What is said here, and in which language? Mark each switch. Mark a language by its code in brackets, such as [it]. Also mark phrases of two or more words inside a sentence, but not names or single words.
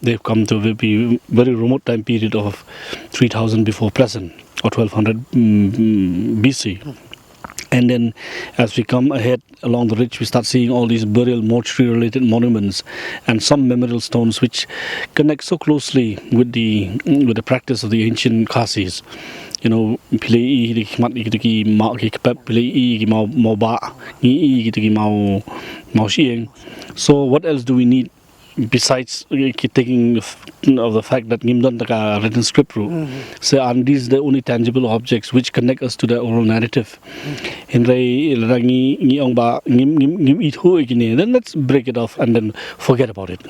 [en] They've come to a very remote time period of 3000 before present, or 1200 BC. And then as we come ahead along the ridge, we start seeing all these burial mortuary related monuments and some memorial stones which connect so closely with the practice of the ancient Khasis. [kha] Pilei di khmat ki ma ki kap pilei ki mau ba ni ki mau sieng. [en] So what else do we need besides taking of the fact that Nimdon taka written script rule? So and these the only tangible objects which connect us to the oral narrative. Then let's break it off and then forget about it.